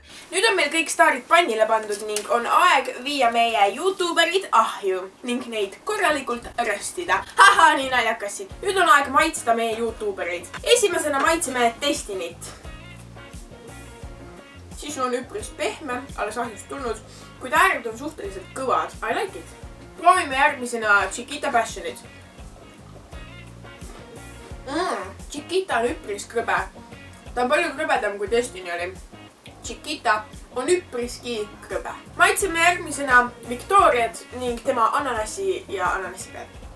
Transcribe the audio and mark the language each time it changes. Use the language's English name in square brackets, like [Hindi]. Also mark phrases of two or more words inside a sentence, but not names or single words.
[Estonian] Nüüd on meil kõik staarid pannile pandud ning on aeg viia meie YouTuberid ahju ning neid korralikult röstida. Haha, nii naljakas siin. Nüüd on aeg maitsta meie YouTuberid. Esimesena maitseme Destinyt. Sisu on üpris pehme, alles ahjust tulnud, kuid ääred on suhteliselt kõvad. [English] I like it. [Estonian] Proovime järgmisena Chiquita Passionit. Chiquita on üpris krõbe. Ta on palju krõbedam kui Destiny oli. Chiquita on üpriski krõbe. Maitseme järgmisena Victoriat ning tema ananassi ja ananassipead.